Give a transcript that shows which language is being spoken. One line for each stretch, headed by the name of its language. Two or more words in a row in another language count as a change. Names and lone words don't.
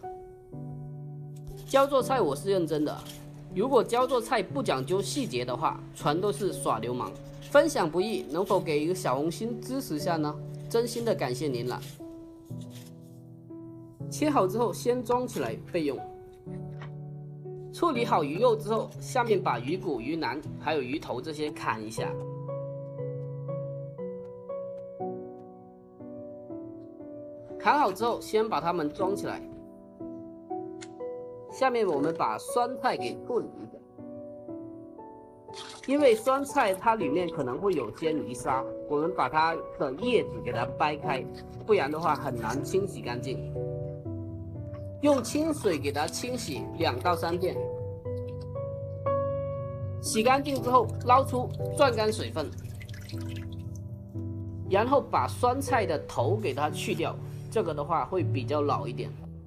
Chinese: 教做菜我是認真的，如果教做菜不講究細節的話，全都是耍流氓。分享不易，能否給一個小紅心支持下呢？真心的感謝您了。切好之後先裝起來備用。處理好魚肉之後，下面把魚骨、魚腩還有魚頭這些砍一下。砍好之後先把它們裝起來。下面我們把酸菜給處理一下。因為酸菜它裡面可能會有些泥沙，我們把它的葉子給它掰開，不然的話很難清洗乾淨。用清水給它清洗2到3遍，洗乾淨之後撈出攥乾水分，然後把酸菜的頭給它去掉，這個的話會比較老一點。